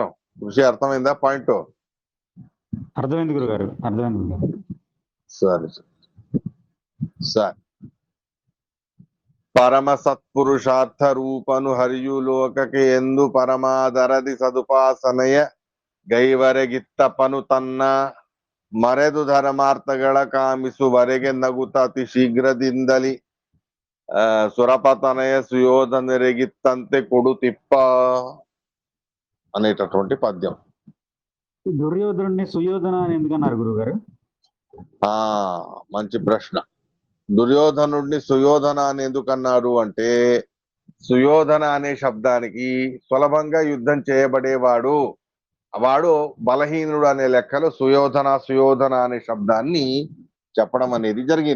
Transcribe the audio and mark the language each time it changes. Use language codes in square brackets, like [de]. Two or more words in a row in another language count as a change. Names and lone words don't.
[te] కృషి అర్థమైందా పాయింట్? అర్థమైంది గురుగారు, అర్థమైంది గురుగారు. సరే సరే. [kn] ಪರಮ ಸತ್ಪುರುಷಾರ್ಥ ರೂಪನು ಹರಿಯು ಲೋಕಕಿ ಎಂದು ಪರಮಾದರದಿ ಸದುಪಾಸನೆಯ ಗೈವರೆಗಿತ್ತಪನು ತನ್ನ ಮರೆದು ಧರ್ಮಾರ್ಥಗಳ ಕಾಮಿಸು ವರೆಗೆ ನಗುತ್ತ ಅತಿ ಶೀಘ್ರದಿಂದಲಿ ಸುರಪತನಯ ಸುಯೋಧನರೆಗಿತ್ತಂತೆ ಕೊಡುತಿಪ್ಪ [te] అనేటటువంటి పద్యం. దుర్యోధనుడిని సుయోధన అని ఎందుకన్నారు గురుగారు? మంచి ప్రశ్న. దుర్యోధనుడిని సుయోధన అని ఎందుకన్నారు అంటే, సుయోధన అనే శబ్దానికి సులభంగా యుద్ధం చేయబడేవాడు, వాడు బలహీనుడు అనే లెక్కలో సుయోధన అనే శబ్దాన్ని చెప్పడం అనేది జరిగింది.